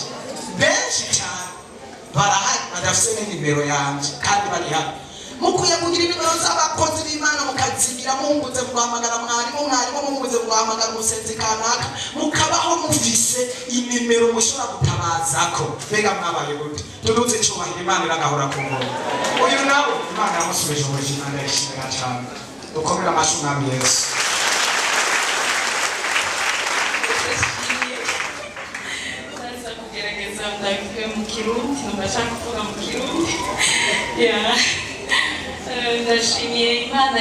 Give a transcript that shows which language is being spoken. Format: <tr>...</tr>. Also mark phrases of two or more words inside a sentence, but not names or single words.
<rw>benshi cyane barahari badafise n'inimero yanje kandi bari hano mukwiye kugira inimero z'abakozi b'Imana mukazigira munguze guhamagara mwarimu munguze guhamagara umusenzi kanaka mukabaho mufise inimero mushobora gutabazako mbega mwabaye gute tuduze cyubahiro Imana iragahora ku ngoma uyu nawe Imana yamusubije ubuzima ndayishimira cyane dukomera amashyi mwami Yesu</rw> <rn>ndabivuye mu Kirundi ndashaka kuvuga mu Kirundi ndashimiye Imana</rn>